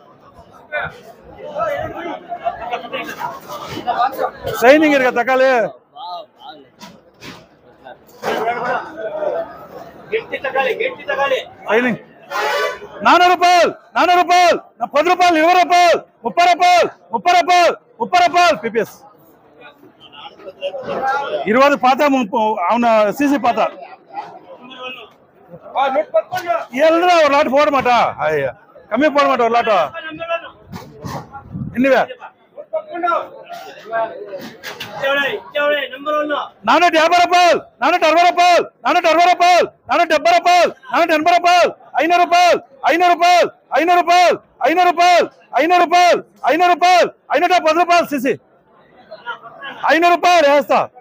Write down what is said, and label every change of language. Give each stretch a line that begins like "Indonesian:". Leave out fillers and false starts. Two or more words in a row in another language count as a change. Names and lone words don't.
Telugu: షైనింగ్ ఇరుగా తగ్గాలి షైనింగ్ 400 రూపాయలు 400 రూపాయలు 10 రూపాయలు 20 రూపాయలు 30 రూపాయలు 30 రూపాయలు 30 రూపాయలు పిపిఎస్ 20 పాత అవునా సిసి పాత ఎల్రా
Tamil: ஒரு லாட் போட மாட்டா ஐயா கம்மி போட மாட்டா ஒரு லாட் என்னவே
Telugu: 450 రూపాయలు 460 రూపాయలు 460 రూపాయలు 470 రూపాయలు 480 రూపాయలు 500 రూపాయలు 500 రూపాయలు 500 రూపాయలు 500 రూపాయలు 500 రూపాయలు 500 రూపాయలు 510 రూపాయలు సిసి 500 రూపాయలు వేస్తా